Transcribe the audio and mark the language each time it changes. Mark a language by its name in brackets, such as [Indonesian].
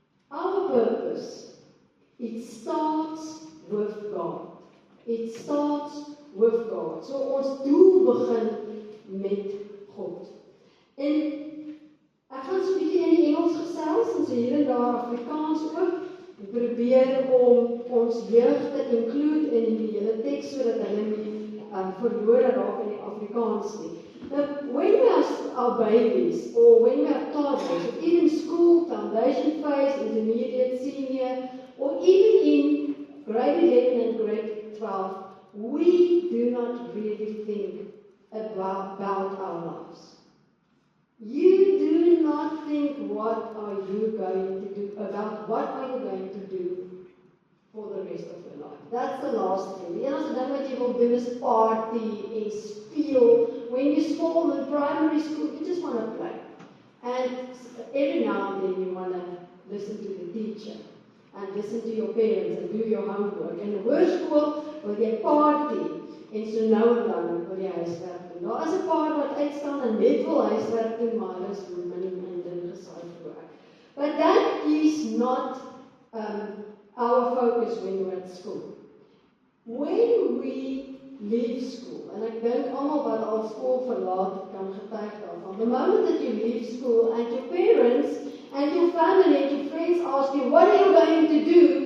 [English] Our purpose, it starts with God. It starts with God. [Afrikaans] So ons doel begin met God. En ek gaan so 'n bietjie in die Engels gesels en so hier en daar Afrikaans ook. Ek probeer om ons jeug te include in die hele teks sodat hulle nie verlore raak in die Afrikaans nie. [English] Now, when we are babies or when we are toddlers, or even school, foundation phase, intermediate, senior, or even in grade 11 and grade 12, we do not really think about our lives. You do not think what are you going to do, about what are you going to do for the rest of your life. That's the last thing. [Afrikaans] Die enigste ding wat jy wil doen is party en speel. [English] When you're small in primary school, you just want to play. And every now and then you want to listen to the teacher and listen to your parents and do your homework. [Afrikaans] In hoërskool wil jy party en so nou en dan wil jy huiswerk doen. Daar is 'n paar wat uitstaan en net wil huiswerk doen, maar hulle is min en din gesaai vir werk. [English] But that is not our focus when we're at school. When we leave school, and [Afrikaans] ek dink almal wat al skool verlaat kan getuig daarvan, [English] the moment that you leave school and your parents and your family and your friends ask you, what are you going to do?